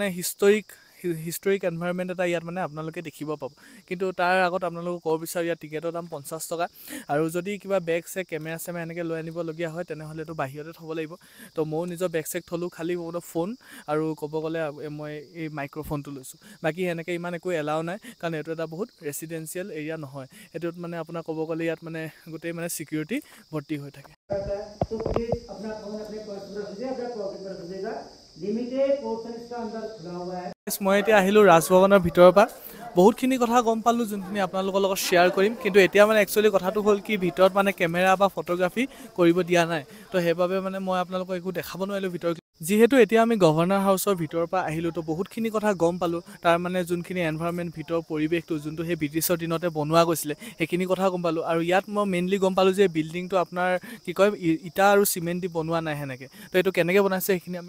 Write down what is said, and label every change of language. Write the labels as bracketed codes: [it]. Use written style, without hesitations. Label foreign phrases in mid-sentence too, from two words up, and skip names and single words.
[en] historic environment [as] এটা ইয়াত মানে আপোনালোকে দেখিব পাব কিন্তু তাৰ আগত আপোনালোকক ক'ব বিচাৰো ইয়াত টিকেটৰ দাম 50 টকা আৰু যদি কিবা [en] bag check camera [as] চেমে এনেকৈ লৈ আনিব লগিয়া হয় তেনেহলে তো বাহিৰতে থব লাগিব তো মই নিজৰ [en] bag check [as] থলো খালি মোৰ ফোন আৰু ক'ব গ'লে মই এই মাইক্ৰোফোনটো লৈছো বাকি এনেকৈ ইমান একো এলাও নাই কাৰণ এটো এটা বহুত ৰেসিডেন্সিয়েল এৰিয়া নহয় এটোত মানে আপোনাৰ ক'ব গ'লে ইয়াত মানে গোটেই মানে সিকিউৰিটি ভৰ্তি হৈ থাকে [hi] तो प्लीज अपना फोन अपने पर्स में रखिए अपने पॉकेट में रखिएगा [en] limited portion [hi] इसका अंदर खुला हुआ है [as] মই এতিয়া আহিলো ৰাজভৱনৰ ভিতৰৰ পৰা বহুতখিনি কথা গম পালো যোনখিনি আপোনালোকৰ লগত শ্বেয়াৰ কৰিম কিন্তু এতিয়া মানে একচুয়ালি কথাটো হ'ল কি ভিতৰত মানে কেমেৰা বা ফটোগ্ৰাফি কৰিব দিয়া নাই তো সেইবাবে মানে মই আপোনালোকক একো দেখাব নোৱাৰিলো ভিতৰ যেহেতু এতিয়া আমি [en] governor house [as] ভিতৰৰ পৰা আহিলো তো বহুতখিনি কথা গম পালো তাৰ মানে যোনখিনি এনভায়ৰনমেন্ট ভিতৰ পৰিৱেশটো যোনটো হে ব্ৰিটিছৰ দিনতে বনোৱা গৈছিল সেইখিনি কথা গম পালো আৰু ইয়াত মই মেইনলি গম পালো যে বিল্ডিংটো আপোনাৰ কি কয় ইটা আৰু সিমেন্ট দি বনোৱা নাই হেনেকে তো এটো কেনেকৈ বনাইছে সেইখিনি আমি